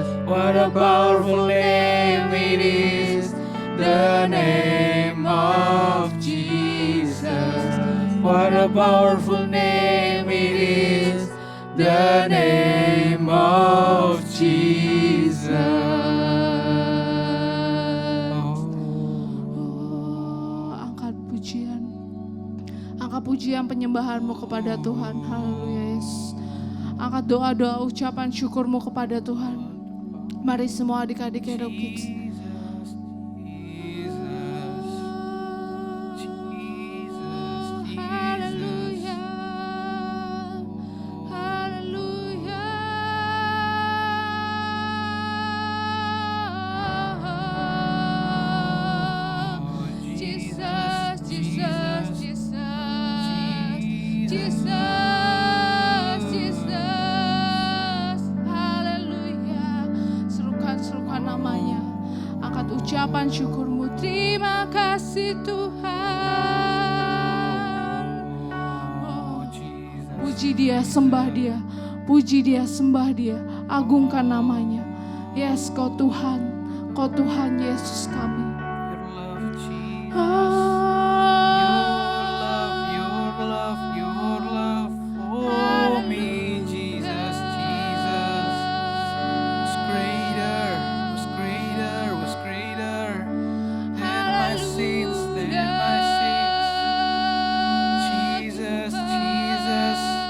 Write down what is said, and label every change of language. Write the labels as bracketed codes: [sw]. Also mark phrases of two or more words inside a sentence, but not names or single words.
[en] What a powerful name it is. The name of Jesus. What a powerful name it is. The name of Jesus. [id] Oh, angkat pujian. Angkat pujian penyembahanmu kepada Tuhan. Haleluya Yesus. Angkat doa-doa ucapan syukurmu kepada Tuhan. Mari semua adik-adik hidup kita. Haleluya. Haleluya. Jesus, Jesus, Jesus. Jesus, Jesus. Haleluya. Serukan namanya. Angkat ucapan syukurmu. Terima kasih Tuhan. Oh, puji dia, sembah dia. Puji dia, sembah dia. Agungkan namanya. Yes, kau Tuhan. Kau Tuhan Yesus kami. Oh. [en] Your love for me, Jesus, Jesus. Was greater than my sins, Jesus, Jesus.